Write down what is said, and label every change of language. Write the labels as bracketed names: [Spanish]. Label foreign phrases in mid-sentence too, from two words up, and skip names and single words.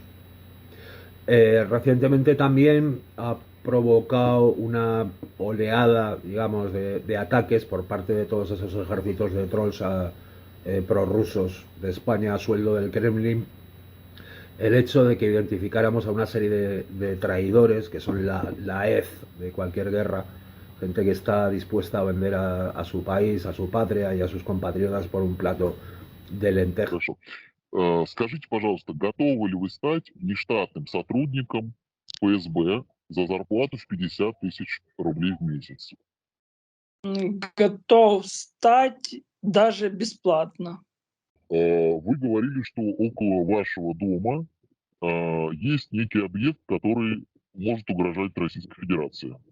[Spanish] Recientemente también ha provocado una oleada, digamos, de ataques por parte de todos esos ejércitos de trolls prorrusos de España a sueldo del Kremlin, el hecho de que identificáramos a una serie de traidores, que son la hez de cualquier guerra, gente que está dispuesta a vender a su país, a su patria y a sus compatriotas por un plato de lentejas. [Russian] Хорошо. Скажите, пожалуйста, готовы ли вы стать нештатным сотрудником ФСБ за зарплату в 50 тысяч рублей в месяц? Готов стать даже бесплатно. Вы говорили, что около вашего дома есть некий объект, который может угрожать Российской Федерации.